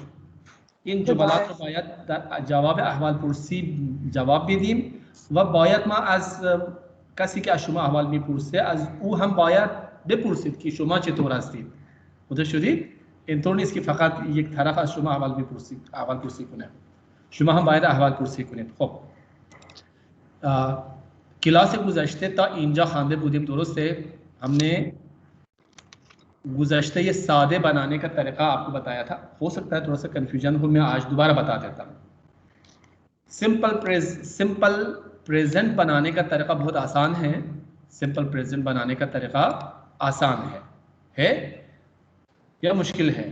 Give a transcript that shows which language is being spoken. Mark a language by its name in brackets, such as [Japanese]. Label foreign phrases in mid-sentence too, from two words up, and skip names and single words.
[Persian] این جملات رو باید در جواب احوال پرسی جواب بدیم و باید ما از کسی که از شما احوال میپرسه از او هم باید بپرسید که شما چطور هستید. متوجه شدید؟ اینطور نیست که فقط یک طرف از شما احوال پرسی کنه. شما هم باید احوال پرسی کنید. خب کلاس گذشته تا اینجا خوانده بودیم، درسته؟ [Hindi] हमने [Persian] گذشته ساده [Hindi] बनाने का तरीका आपको बताया था। हो सकता है थोड़ा सा कन्फ्यूजन हो, मैं आज दोबारा बता देता हूँ। [English] simple present [Hindi] बनाने का तरीका बहुत आसान है। [English] simple present [Hindi] बनाने का तरीका आसान है या मुश्किल है?